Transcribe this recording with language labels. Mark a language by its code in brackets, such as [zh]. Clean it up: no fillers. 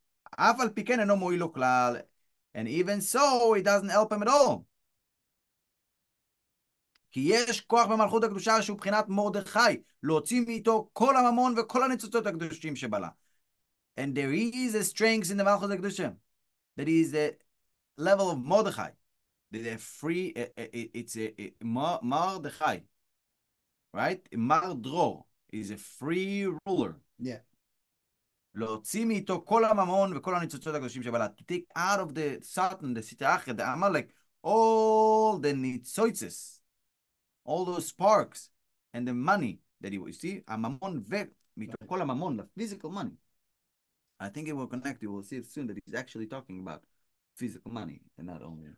[he] אף על פי כן אינו מועיל לו כלל, [en] and even so, it doesn't help him at all. [he] כי יש כוח במלכות הקדושה שהוא בחינת מרדכי, להוציא מאיתו כל הממון וכל הניצוצות הקדושים שבלה. [en] And there is a strength in the Malchus Kedusha that is the level of Mordechai. The free, it's a Mordechai, right? Mardror is a free ruler. Yeah. [he] להוציא מאיתו כל הממון וכל הניצוצות הקדושים שבלה. [en] To take out of the Satan, the Sitach, the Amalek, all the nitzotzes, all those sparks, and the money that you see, [he] הממון ומתוך כל הממון, [en] the physical money. I think it will connect. You will see it soon that he's actually talking about physical money and not only.